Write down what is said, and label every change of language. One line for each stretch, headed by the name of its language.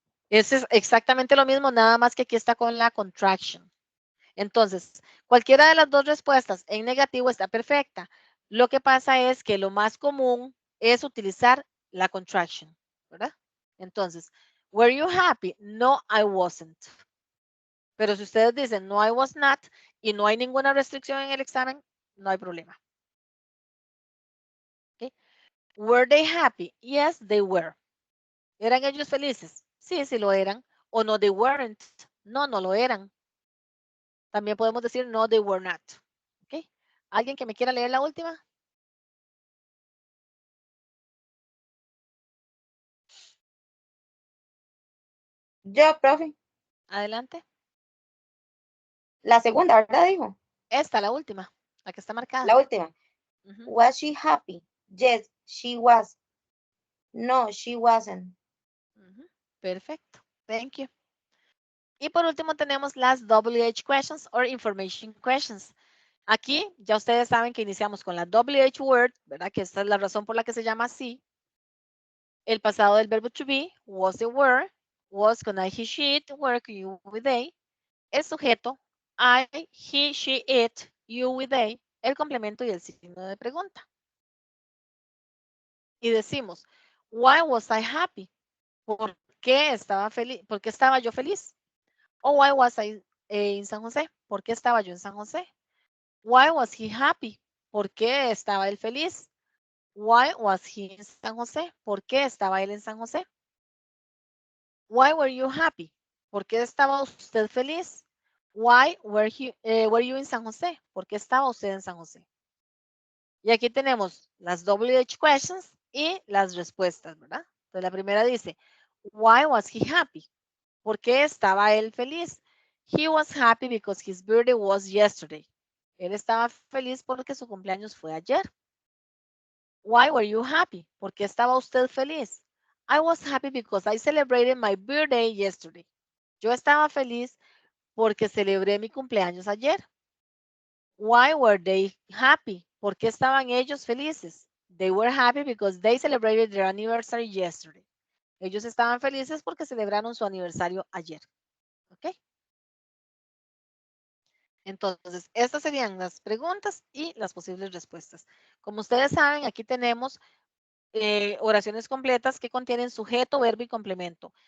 Spanish: Es exactamente lo mismo, nada más que aquí está con la contraction. Entonces, cualquiera de las dos respuestas en negativo está perfecta. Lo que pasa es que lo más común es utilizar la contraction, ¿verdad? Entonces,
English: were you happy? No, I wasn't.
Spanish: Pero si ustedes dicen no, I was not y no hay ninguna restricción en el examen, no hay problema. ¿Okay?
English: Were they happy? Yes, they were.
Spanish: ¿Eran ellos felices? Sí, sí lo eran. O
English: no, they weren't.
Spanish: No, no lo eran. También podemos decir
English: no, they were not.
Spanish: ¿Ok? ¿Alguien que me quiera leer la última? Yo, profe, Adelante. la segunda, ¿verdad? Dijo. Esta, la última, la que está marcada. La última. Ujú.
English: Was she happy? Yes, she was. No, she wasn't.
Spanish: Ujú. Perfecto.
English: Thank you.
Spanish: Y por último tenemos las WH questions or information questions. Aquí ya ustedes saben que iniciamos con la WH word, ¿verdad? Que esta es la razón por la que se llama así. El pasado del verbo to be, was, they were, was con I, he, she, it, were con you, with they. El sujeto, I, he, she, it, you, with they. El complemento y el signo de pregunta. Y decimos,
English: why was I happy?
Spanish: ¿Por qué estaba feliz? ¿Por qué estaba yo feliz? O
English: why was I in San José?
Spanish: ¿Por qué estaba yo en San José?
English: Why was he happy?
Spanish: ¿Por qué estaba él feliz?
English: Why was he in San José?
Spanish: ¿Por qué estaba él en San José?
English: Why were you happy?
Spanish: ¿Por qué estaba usted feliz?
English: Why were you in San José?
Spanish: ¿Por qué estaba usted en San José? Y aquí tenemos las WH questions y las respuestas, ¿verdad? Entonces la primera dice,
English: why was he happy?
Spanish: ¿Por qué estaba él feliz?
English: He was happy because his birthday was yesterday.
Spanish: Él estaba feliz porque su cumpleaños fue ayer.
English: Why were you happy?
Spanish: ¿Por qué estaba usted feliz?
English: I was happy because I celebrated my birthday yesterday.
Spanish: Yo estaba feliz porque celebré mi cumpleaños ayer.
English: Why were they happy?
Spanish: ¿Por qué estaban ellos felices?
English: They were happy because they celebrated their anniversary yesterday.
Spanish: Ellos estaban felices porque celebraron su aniversario ayer. ¿Ok? Entonces, estas serían las preguntas y las posibles respuestas. Como ustedes saben, aquí tenemos oraciones completas que contienen sujeto, verbo y complemento.